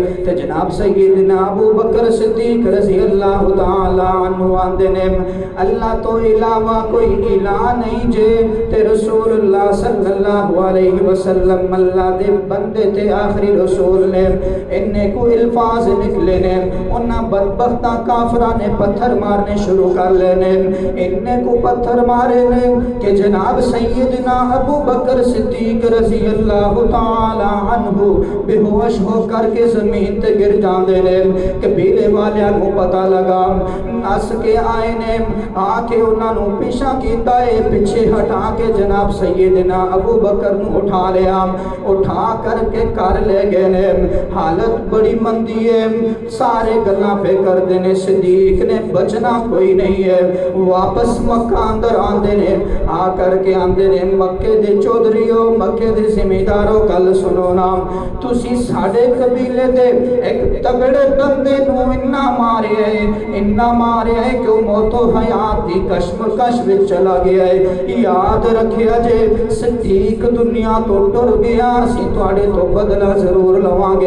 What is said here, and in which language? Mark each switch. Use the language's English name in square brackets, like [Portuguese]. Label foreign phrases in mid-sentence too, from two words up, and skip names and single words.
[Punjabi] تے جناب سیدنا ابو بکر صدیق رضی اللہ تعالی عنہ آندے نے اللہ تو علاوہ کوئی الہ نہیں جے، تے رسول اللہ صلی اللہ علیہ وسلم اللہ دے بندے تے آخری رسول نے۔ انہیں کو الفاظ نکلے نے، انہاں بدبختہ کافرہ نے پتھر مارنے شروع کر لینے، انہیں کو پتھر مارے نے کہ جناب سیدنا ابو بکر صدیق رضی اللہ تعالی عنہ بے ہوش ہو کر کے زمین تے گر جاندے نے۔ قبیلے والیاں کو پتہ لگا، نس کے آئے نے، آ کے انہاں نو پیچھا کیتا ہے، پیچھے ہٹا کے جناب سیدنا ابو بکر نو اٹھا لیا، اٹھا کر کے کر لے گئے نے۔ حالت بڑی مندی ہے، سارے گلاں پہ کر دینے، صدیق نے بچنا کوئی نہیں ہے۔ واپس مکہ اندر آندے نے، آ کر کے آندے نے مکے دے چودھریوں، مکے دے زمینداروں گل سنو نا، تسی ساڈے قبیلے دے ایک تگڑے بندے نو انہا مارے ہے کہ وہ موت و حیات دی کشمکش وچ چلا گیا ہے۔ یاد رکھیا جے صدیق دنیا تو ٹر گیا، اسی تواڈے تو بدلہ ضرور لواں گے۔